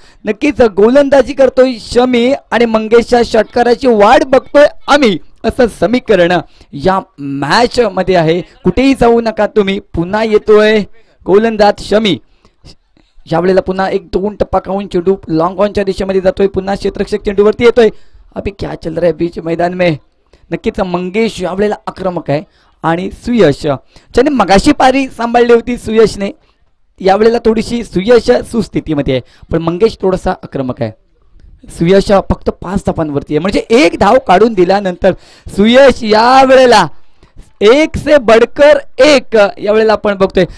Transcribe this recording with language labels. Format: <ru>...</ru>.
<mr>नक्कीच गोलंदाजी करतोय शमी आणि मंगेशच्या षटकाराची वाट बघतोय आम्ही, असं समीकरण या मॅच मध्ये आहे. कुठेही जाऊ नका तुम्ही. पुन्हा येतोय गोलंदाज शमी. यावेळेला पुन्हा एक 2 टप्पा खाऊन चेंडू लॉंग ऑनच्या दिशेमध्ये जातोय. पुन्हा क्षेत्ररक्षक चेंडूवरती येतोय.</mr> <hi>अभी क्या चल रहा है बीच मैदान में.</hi> <mr>नक्कीच मंगेश यावेळेला आक्रमक आहे आणि सुयश ज्याने मगाशी पारी सांभाळली होती सुयशने, यावेळेला थोडीशी सुयश सुस्थितीमध्ये आहे, पण मंगेश थोडासा आक्रमक आहे. सुयश फक्त 5 धावांवरती आहे, म्हणजे 1 धाव काढून दिल्यानंतर सुयश यावेळेला</mr> <hi>1 से बढ़कर 1</hi> <mr>यावेळेला आपण बघतोय.</mr>